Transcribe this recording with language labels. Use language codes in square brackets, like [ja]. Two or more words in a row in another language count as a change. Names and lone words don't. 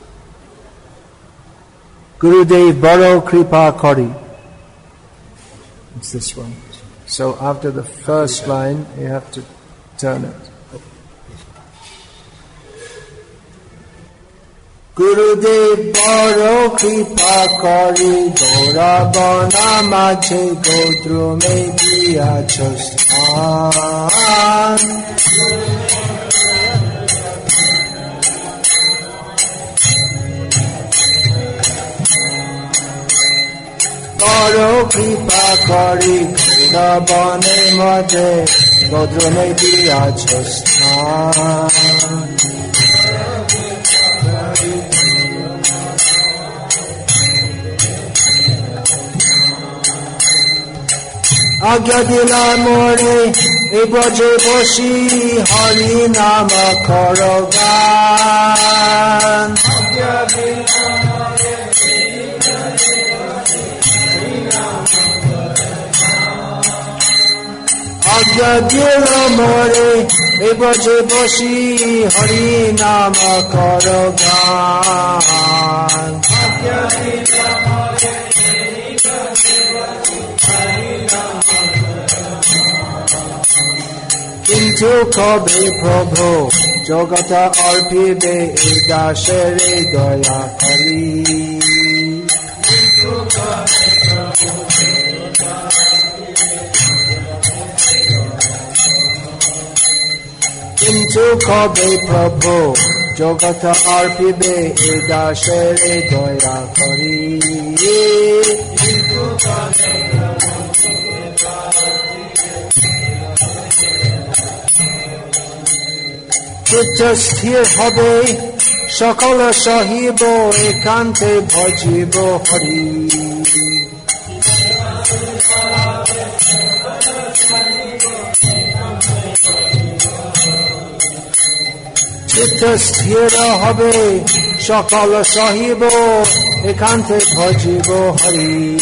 [bn] গুরুদেব বড় কৃপা করি. [en] It's this one. So after the first line, you have to turn it. [bn] গুরুদেব বড় কৃপা করি গৌড় বন মাঝে গোদ্রুমে দিয়াছ স্থান. বড় কৃপা করি গৌড় বনে মাঝে গোদ্রুমে দিয়াছ স্থান. আজ্ঞা দিলা মোরে এ ব্রজে বসি হরি নাম কর গান. আজ্ঞা দিলা মোরে এ ব্রজে বসি হরি নাম কর গান. আজ্ঞা দিল মোরে, এ ব্রজে বসি হরি নাম কর গান. আজ্ঞা দিল মোরে, এ ব্রজে বসি হরি নাম কর গান. কিন্তু কবে প্রভু, যোগ্যতা অর্পিবে দাসেরে দয়া করি. কিন্তু কবে প্রভু, কিন্তু কবে প্রভু, যোগ্যতা অর্পিবে দাসেরে দয়া করি. কিন্তু কবে প্রভু, চিত্ত স্থির হবে সকল সহিব একান্তে ভজিব হরি। চিত্ত স্থির হবে সকল সহিব একান্তে ভজিব হরি।